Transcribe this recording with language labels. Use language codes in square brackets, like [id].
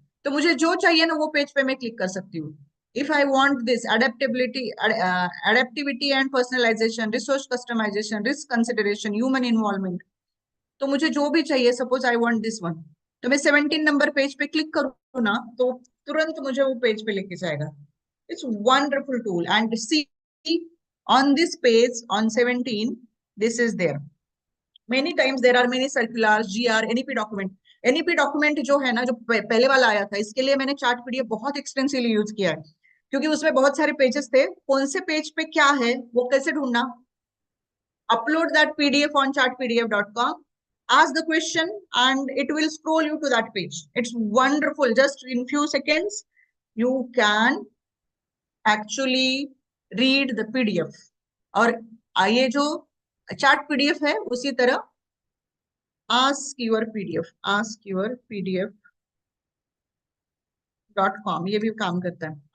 [hi] तो मुझे जो चाहिए ना वो पेज पे मैं क्लिक कर सकती हूँ. [en] if I want this adaptivity and personalization, resource customization, risk consideration, human involvement, [hi] तो मुझे जो भी चाहिए, [en] suppose I want this one, [hi] तो मैं 17 नंबर पेज पे क्लिक करूँ ना तो तुरंत मुझे वो पेज पे लेके जाएगा. [en] It's wonderful tool. And see on this page on 17 this is there. Many times there are many circulars, [hi] GR, NEP document जो है ना, जो पहले वाला आया था, इसके लिए मैंने चार्ट PDF बहुत एक्सटेंसिवली यूज किया है क्योंकि उसमें बहुत सारे पेजेस थे. कौन से पेज पे क्या है वो कैसे ढूंढना. [en] upload that PDF on chartpdf.com, ask the question and it will scroll you to that page. It's wonderful. Just in few seconds you can actually read the PDF. [hi] और ये जो चार्ट PDF है उसी तरह ask your pdf.com ये भी काम करता है.